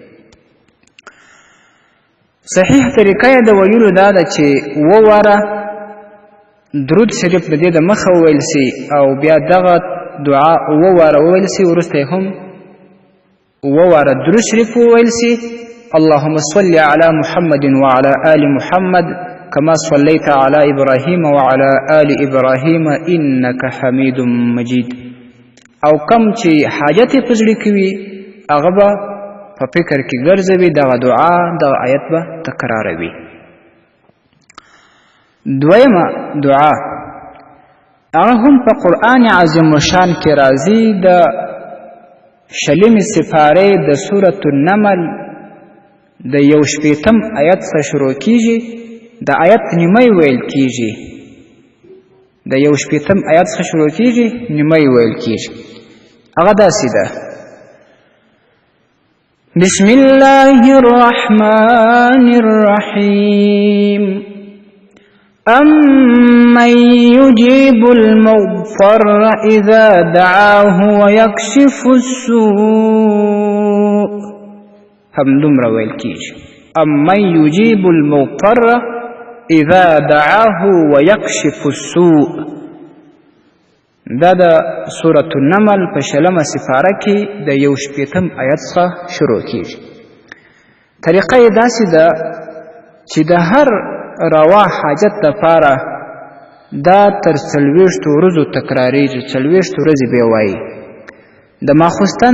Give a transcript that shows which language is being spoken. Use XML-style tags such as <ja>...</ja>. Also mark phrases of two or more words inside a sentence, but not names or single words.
<ps>صحیح طریقه د ویلو دا ده چې وواره درود شریف د دې د مخه وویل سي او بیا دغه دعا وواره وویل سي، وروسته هم وواره درود شریف وویل سي:</ps> <ar>اللهم صل على محمد وعلى آل محمد كما صليت على إبراهيم وعلى آل إبراهيم إنك حميد مجيد.</ar> <ps>او کم چې حاجت په زړه کې وي هغه به په فکر کې ګرځوي، دغه دعا دغه آیت به تکراروي. دویمه دعا: هغه هم په قرآن عظیم الشان کې راځي د 20 سپارې د سورة النمل د 1 آیت څخه شروع کیږي د آیت نیمه ویل کیږي د 1 آیت څخه شروع کیږي نیمه ویل کیږي هغه داسې ده</ps> <ar>بسم الله الرحمن الرحيم أمن يجيب المضطر إذا دعاه ويكشف السوء</ar> <ps>هم دومره ویل کیږي</ps> <ar>أمن يجيب المضطر إذا دعاه ويكشف السوء</ar> <ps>دا د سورة النمل په 20 سپاره کې د 1 آیت څخه شروع کیږي طریقه یې داسې ده چې د هر روا حاجت لپاره دا تر 40 ورځو تکراریږي 40 ورځې به وایي د ماخوستن</ps>